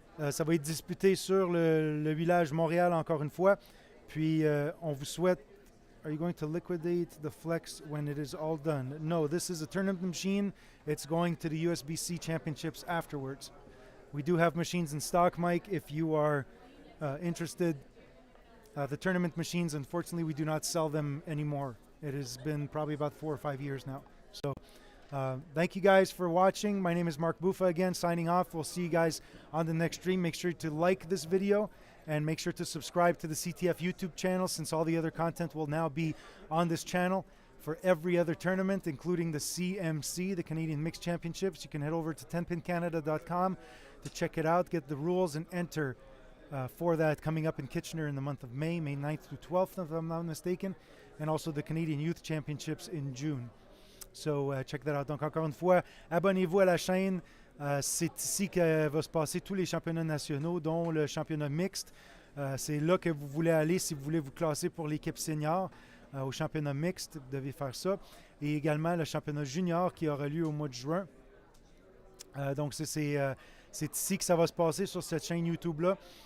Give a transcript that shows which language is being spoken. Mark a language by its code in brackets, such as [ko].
[fr] Ça va être disputé sur le village Montréal encore une fois. Puis, on vous souhaite. [en] Are you going to liquidate the flex when it is all done? No, this is a tournament machine. It's going to the USBC championships afterwards. We do have machines in stock, Mike, if you are interested. The tournament machines, unfortunately, we do not sell them anymore. It has been probably about 4 or 5 years now. So thank you guys for watching. My name is Mark Bufa again, signing off. We'll see you guys on the next stream. Make sure to like this video. And make sure to subscribe to the CTF YouTube channel, since all the other content will now be on this channel for every other tournament, including the CMC, the Canadian Mixed Championships. You can head over to 10pincanada.com to check it out, get the rules, and enter for that coming up in Kitchener in the month of May 9th through 12th, if I'm not mistaken, and also the Canadian Youth Championships in June. So check that out. [fr] Donc, encore une fois, abonnez-vous à la chaîne. C'est ici que va se passer tous les championnats nationaux, dont le championnat mixte. C'est là que vous voulez aller si vous voulez vous classer pour l'équipe senior au championnat mixte. Vous devez faire ça. Et également le championnat junior qui aura lieu au mois de juin. Donc, c'est ici que ça va se passer sur cette chaîne YouTube-là.